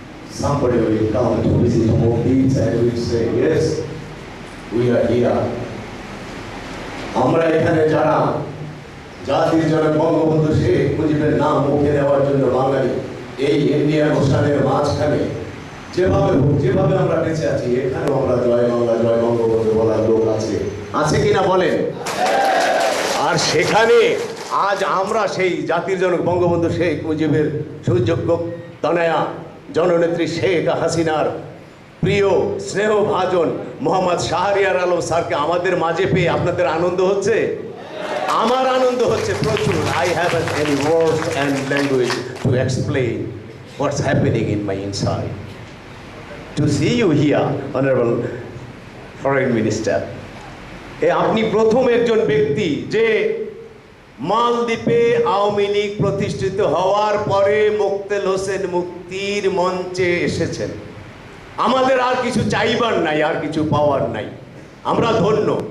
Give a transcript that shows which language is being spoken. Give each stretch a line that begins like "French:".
English: Somebody will come to visit Maldives and will say, yes, we are here.
Bangla: আমরা এখানে যারা জাতির জনক বঙ্গবন্ধু শেখ মুজিবের নাম মুখে নেওয়ার জন্য বাঙালি এই ইন্ডিয়ান ওশানের মাঝখানে যেভাবে আমরা বেঁচে আছি, এখানেও আমরা জয় বাংলা জয় বঙ্গবন্ধু বলার লোক আছে কিনা বলেন? আর সেখানে আজ আমরা সেই জাতির জনক বঙ্গবন্ধু শেখ মুজিবের সুযোগ্য তনয়া জননেত্রী শেখ হাসিনার প্রিয় স্নেহভাজন মোহাম্মদ শাহরিয়ার আলম স্যারকে আমাদের মাঝে পেয়ে আপনাদের আনন্দ হচ্ছে? আমার আনন্দ হচ্ছে প্রচুর।
English: I haven't any words and language to explain what's happening in my inside. To see you here, Honorable Foreign Minister.
Bangla: আপনি প্রথম একজন ব্যক্তি যে মালদ্বীপে আওয়ামী লীগ প্রতিষ্ঠিত হওয়ার পরে মোক্তেল হোসেন মুক্তির মঞ্চে এসেছেন। আমাদের আর কিছু চাইবার নাই, আর কিছু পাওয়ার নাই, আমরা ধন্য।